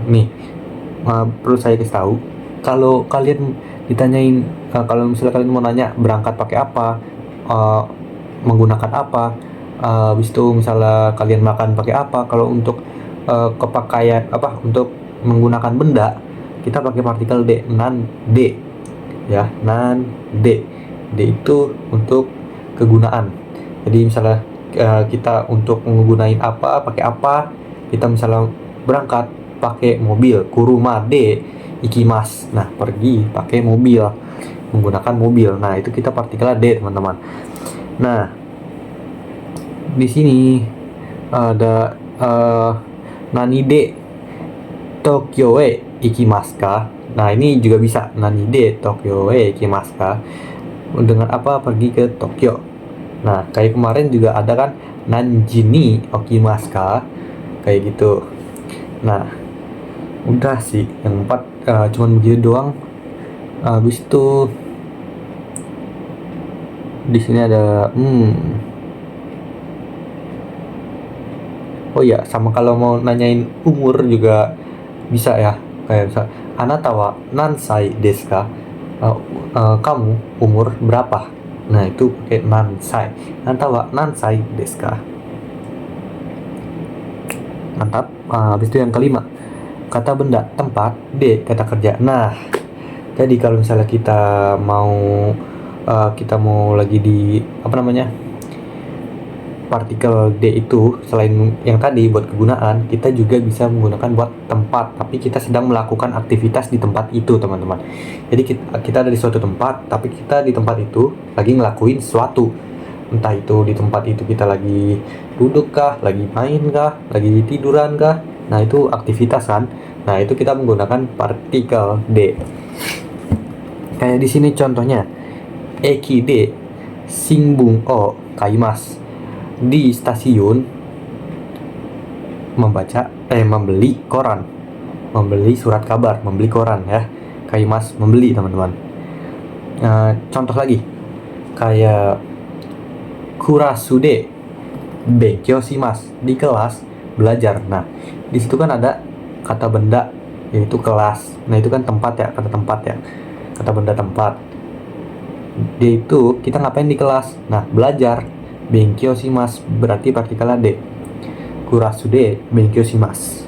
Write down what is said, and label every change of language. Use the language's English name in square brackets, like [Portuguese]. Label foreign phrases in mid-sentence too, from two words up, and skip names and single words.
[Indonesian] Nih, perlu saya kasih tahu, kalau kalian ditanyain, kalau misalnya kalian mau nanya berangkat pakai apa, uh, menggunakan apa, habis itu misalnya kalian makan pakai apa, kalau untuk kepakaian apa, untuk menggunakan benda, kita pakai partikel de, [Japanese] 何で, [Indonesian] ya, [Japanese] 何で. [Indonesian] De itu untuk kegunaan. Jadi misalnya kita untuk menggunakan apa, pakai apa, kita misalnya berangkat pakai mobil, [Japanese] 車で行きます. [Indonesian] Nah, pergi pakai mobil, menggunakan mobil. Nah, itu kita partikel de, teman-teman. Nah, di sini ada [Japanese] 何で東京へ行きますか? [Indonesian] Nah, ini juga bisa [Japanese] 何で東京へ行きますか? [Indonesian] Dengan apa pergi ke Tokyo. Nah, kayak kemarin juga ada kan [Japanese] 何時に起きますか? [Indonesian] Kayak gitu. Nah, udah sih yang 4 cuman begitu doang. Habis itu di sini ada oh ya, sama kalau mau nanyain umur juga bisa ya, kayak misal [Japanese] あなたは何歳ですか? [Indonesian] Kamu umur berapa? Nah, itu pakai nansai. [Japanese] あなたは何歳ですか? [Indonesian] Mantap. Habis itu yang kelima, kata benda, tempat, D kata kerja. Nah, jadi kalau misalnya kita mau lagi di apa namanya, partikel D itu, selain yang tadi buat kegunaan, kita juga bisa menggunakan buat tempat, tapi kita sedang melakukan aktivitas di tempat itu, teman-teman. Jadi kita ada di suatu tempat, tapi kita di tempat itu lagi ngelakuin sesuatu. Entah itu di tempat itu kita lagi duduk kah, lagi main kah, lagi tiduran kah. Nah, itu aktivitas kan. Nah, itu kita menggunakan partikel D. Kayak di sini contohnya, [Japanese] 駅で新聞を買います. [Indonesian] Di stasiun membeli koran, membeli surat kabar, membeli koran ya. Kaimasu, membeli, teman-teman. Contoh lagi, kayak [Japanese] クラスで勉強します, [Indonesian] di kelas belajar. Nah, di situ kan ada kata benda, yaitu kelas. Nah, itu kan tempat ya, kata tempat ya, kata benda tempat. Dia itu kita ngapain di kelas? Nah, belajar. [Japanese] 勉強します [Indonesian] berarti partikel D. [Japanese] クラスで勉強します.